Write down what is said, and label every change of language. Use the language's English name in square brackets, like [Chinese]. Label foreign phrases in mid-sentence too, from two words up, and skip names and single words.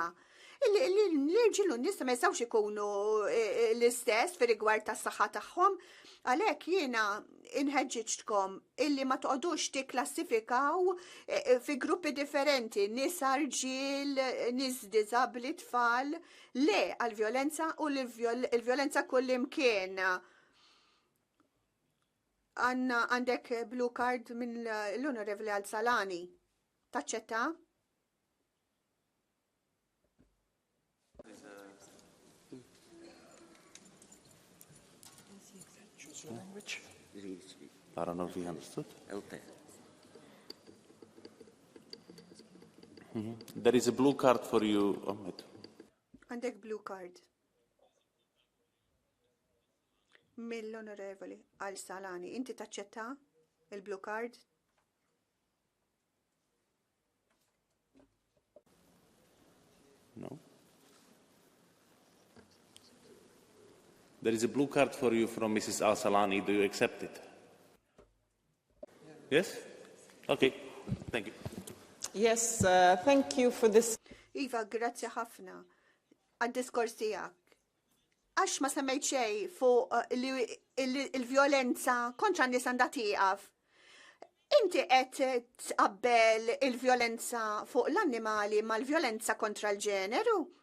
[Maltese] L-irġilu n-nisa ma jistawx ikunu l-istess fi rigward tas saħħa tagħhom, għalhekk jiena inħeġġitkom illi ma toqgħodux tikklassifikaw fi gruppi differenti, nisa, rġiel, nies diżabbli, tfal, le għal-vjolenza u l-vjolenza kullimkien. Għandek [English] blue card [Maltese] minn l-Onorevoli Al-Salani. Taċċetta? [English] I don't know if he understood. There is a blue card for you, Ahmed. [Maltese] Għandek [English] blue card. [Maltese] Mill-Onorevoli Al-Salani. Inti taċċetta il- [English] blue card? No. There is a blue card for you from Mrs. Al-Salani. Do you accept it? Yes? Okay. Thank you. Yes, thank you for this. [Maltese] Iva, grazzi ħafna għad-diskors tiegħek. Għax ma semmejt xejn fuq il-vjolenza kontra n-nies għandha tieqaf. Inti qed tqabbel il-vjolenza fuq l-annimali mal-vjolenza kontra l-ġeneru?